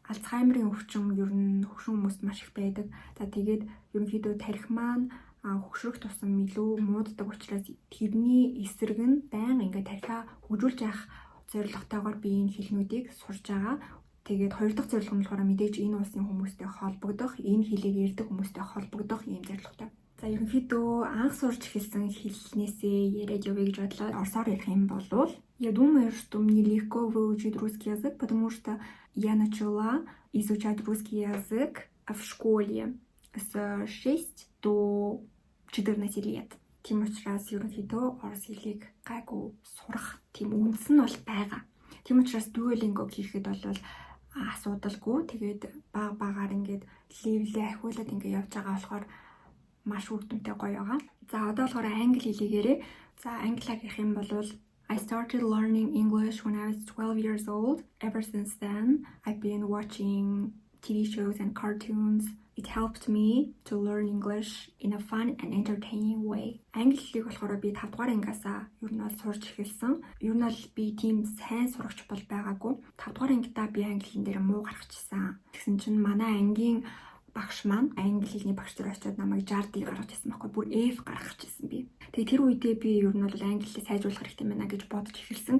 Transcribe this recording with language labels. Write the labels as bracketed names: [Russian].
[Mongolian] Альцгеймерийн өвчин ер нь хөгшин хүмүүст маш их байдаг. За тэгээд ерөнхийдөө тарих маань хөгшрөх тусам илүү мууддаг учраас тэрний эсрэг нь байнга ингээ тарихаа хөгжүүлж явах зорилготойгоор би энэ хэлнүүдийг сурж байгаа. Тэгээд хоёр дахь зорилго нь болохоор мэдээж энэ улсын хүмүүстэй холбогдох, энэ хэлийг ярьдаг хүмүүстэй холбогдох ийм зорилготой. За ерөнхийдөө анх сурч эхэлсэн хэлнээсээ яриад явъя гэж бодлоо. Орсоор ярих юм бол [Russian] я думаю, что мне легко выучить русский язык, потому что я начала изучать русский язык в школе с 6 до 14 лет. [Mongolian] Тийм учраас ерөнхийдөө орос хэлийг гайгүй сурах тийм үндэс нь бол байгаа. Тийм учраас Duolingo хийхэд бол асуудалгүй. Тэгээд багаар ингээд левелээ ахиулаад ингээд явж байгаа болохоор маш үр дүнтэй гоё байгаа. За одоо болохоор англи хэлийг ярэ. За англиар ярих юм бол [English] I started learning English when I was 12 years old. Ever since then, I've been watching TV shows and cartoons. It helped me to learn English in a fun and entertaining way. [Mongolian] Англи хэлийг болохоор би 5 дугаар ангиасаа ер нь бол сурч эхэлсэн. Ер нь бол би тийм сайн сурагч бол байгаагүй. 5 дугаар ангидаа би англи хэл дээр муу гаргачихсан. Тэгсэн чинь манай ангийн багш маань англи хэлний багш нар очиод намайг 60-ыг гаргаж ирсэн байхгүй. Бүр F гаргачихсан би. Тэгээ тэр үедээ би ер нь бол англи хэлийг сайжруулах хэрэгтэй байна гэж бодож эхэлсэн.